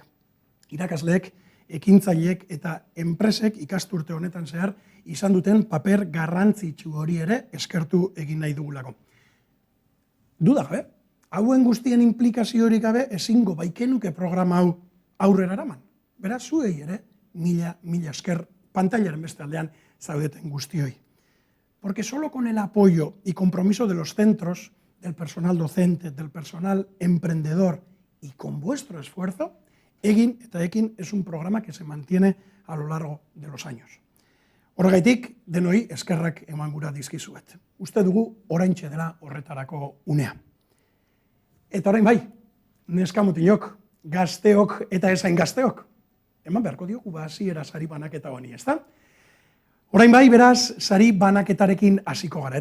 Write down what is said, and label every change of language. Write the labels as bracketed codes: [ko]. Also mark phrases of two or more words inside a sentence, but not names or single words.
[eu] Irakasleek, ekintzaileek eta enpresek ikasturte honetan zehar izan duten paper garrantzitsu hori ere eskertu egin nahi dugulako. Duda gabe, hauen guztien implikaziorik gabe ezingo baikenuke programa hau aurrera eraman. Beraz, zuei ere, mila esker pantailaren beste aldean zaudeten guztioi. [es] Porque solo con el apoyo y compromiso de los centros, del personal docente, del personal emprendedor y con vuestro esfuerzo, Egin eta Ekin es un programa que se mantiene a lo largo de los años. [eu] Horregaitik, denoi eskerrak eman gura dizkizuet. Uste dugu oraintxe dela horretarako unea. Eta orain bai, neskamutilok, gazteok eta esain gazteok. Eman beharko diogu hasiera sari banaketa honi, ezta? Orain bai, beraz, sari banaketarekin hasiko gara.